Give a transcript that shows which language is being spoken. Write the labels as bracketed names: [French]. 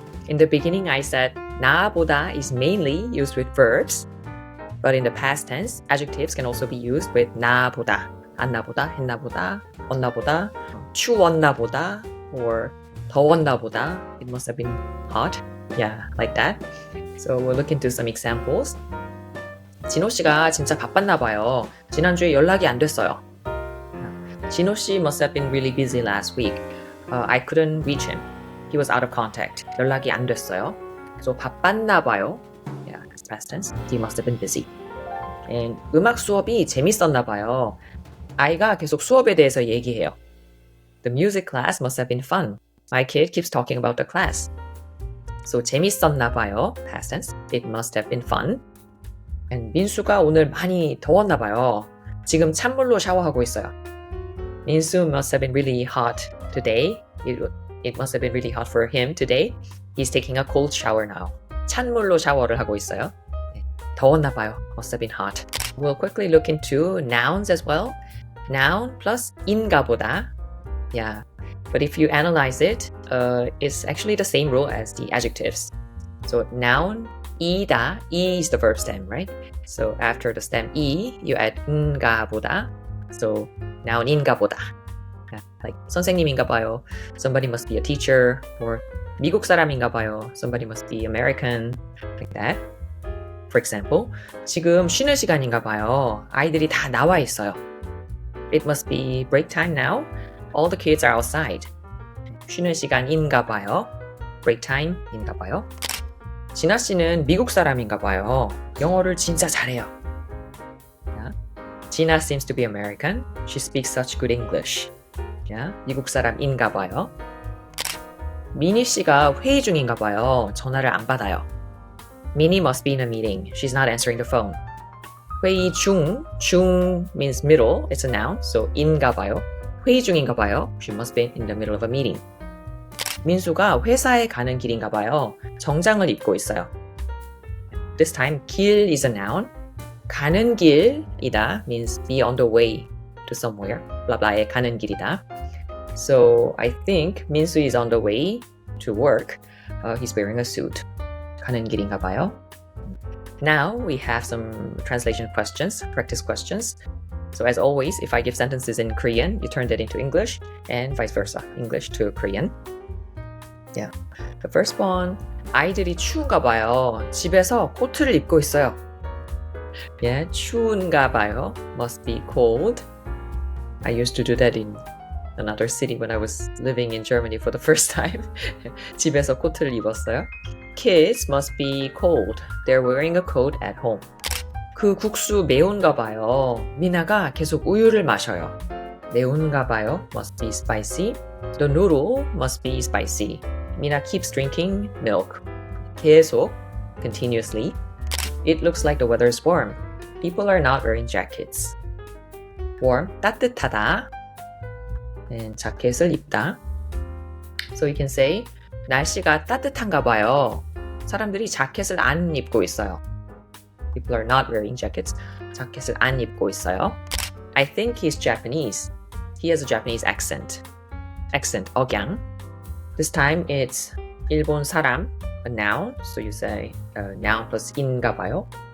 [English] In the beginning, I said 나보다 is mainly used with verbs. But in the past tense, adjectives can also be used with 나보다, 안나보다, 했나보다, 얻나보다, 추웠나보다, or 더웠나보다. It must have been hot. Yeah, like that. So we'll look into some examples. [Korean] 진호 씨가 진짜 바빴나 봐요. 지난주에 연락이 안 됐어요. [English] 진호 씨 must have been really busy last week. I couldn't reach him. He was out of contact. [Korean] 연락이 안 됐어요. [English] So [Korean] 바빴나 봐요. [English] Yeah, it's past tense. He must have been busy. [Korean] And 음악 수업이 재밌었나 봐요. 아이가 계속 수업에 대해서 얘기해요. [English] The music class must have been fun. My kid keeps talking about the class. So [Korean] 재밌었나 봐요. [English] Past tense. It must have been fun. [Korean] And 민수가 오늘 많이 더웠나 봐요. 지금 찬물로 샤워하고 있어요. [English] 민수 must have been really hot today. It must have been really hot for him today. He's taking a cold shower now. [Korean] 찬물로 샤워를 하고 있어요. [English] 더웠나 봐요. Must have been hot. We'll quickly look into nouns as well. Noun plus 인가 보다. Yeah. But if you analyze it, it's actually the same rule as the adjectives. So noun, 이다, 이 is the verb stem, right? So after the stem 이, you add 인가 보다. So noun인가 보다. Yeah, like [Korean] 선생님인가 봐요. [English] Somebody must be a teacher. Or [Korean] 미국 사람인가 봐요. [English] Somebody must be American. Like that. For example, [Korean] 지금 쉬는 시간인가 봐요. 아이들이 다 나와 있어요. [English] It must be break time now. All the kids are outside. [Korean] 쉬는 시간인가 봐요. Break time인가 봐요. 진아 씨는 미국 사람인가 봐요. 영어를 진짜 잘해요. Yeah. [English] 진아 seems to be American. She speaks such good English. [Korean] Yeah. 미국 사람인가 봐요. 미니 씨가 회의 중인가 봐요. 전화를 안 받아요. [English] Minnie must be in a meeting. She's not answering the phone. 회의 중, 중 means middle. It's a noun. So 인가 봐요. 회의 중인가 봐요. She must be in the middle of a meeting. [Korean] 민수가 회사에 가는 길인가 봐요. 정장을 입고 있어요. [English] This time, 길 is a noun. [Korean] 가는 길이다 [English] means be on the way to somewhere. [Korean] 블라블라에 가는 길이다. [English] So I think 민수 is on the way to work. He's wearing a suit. [Korean] 가는 길인가 봐요. [English] Now we have some translation questions, practice questions. So as always, if I give sentences in Korean, you turn that into English and vice versa, English to Korean. Yeah. The first one, [Korean] 아이들이 추운가 봐요. 집에서 코트를 입고 있어요. [English] Yeah, [Korean] 추운가 봐요. [English] Must be cold. I used to do that in another city when I was living in Germany for the first time. [Korean] 집에서 코트를 입었어요. [English] Kids must be cold. They're wearing a coat at home. [Korean] 그 국수 매운가 봐요. 미나가 계속 우유를 마셔요. 매운가 봐요. [English] Must be spicy. The noodle must be spicy. Mina keeps drinking milk. 계속, continuously. It looks like the weather is warm. People are not wearing jackets. Warm, 따뜻하다. And 자켓을 입다. So you can say, [Korean] 날씨가 따뜻한가 봐요. 사람들이 자켓을 안 입고 있어요. [English] People are not wearing jackets. [Korean] 자켓을 안 입고 있어요. [English] I think he's Japanese. He has a Japanese accent. Accent, 억양. This time it's 일본 사람, a noun. So you say noun plus 인가 봐요.